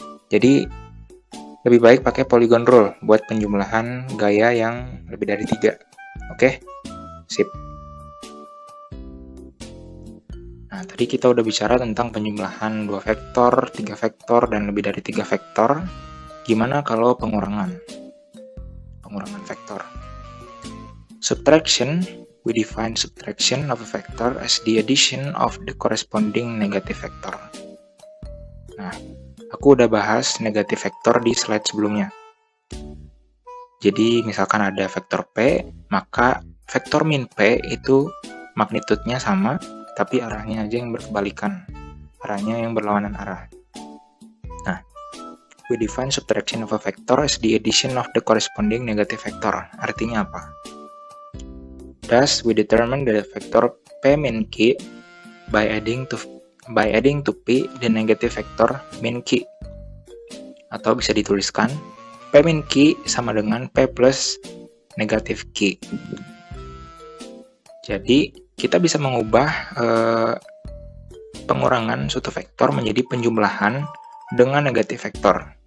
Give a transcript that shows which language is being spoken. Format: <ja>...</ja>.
<id>Jadi, lebih baik pakai polygon rule buat penjumlahan gaya yang lebih dari 3. Oke? Sip. Nah, tadi kita udah bicara tentang penjumlahan 2 vektor, 3 vektor, dan lebih dari 3 vektor. Gimana kalau pengurangan? Pengurangan vektor.</id> <en>Subtraction, we define subtraction of a vector as the addition of the corresponding negative vector.</en> <id>Nah, aku udah bahas negatif vektor di slide sebelumnya. Jadi, misalkan ada vektor P, maka vektor min P itu magnitudenya sama, tapi arahnya aja yang berkebalikan. Arahnya yang berlawanan arah.</id> <en>Nah, we define subtraction of a vector as the addition of the corresponding negative vector.</en> <id>Artinya apa?</id> <en>Thus, we determine the vector P min Q by adding to P the negative vector min Q.</en> <id>Atau bisa dituliskan, P min Q sama dengan P plus negatif Q. Jadi, kita bisa mengubah pengurangan suatu vektor menjadi penjumlahan dengan negatif vektor.</id>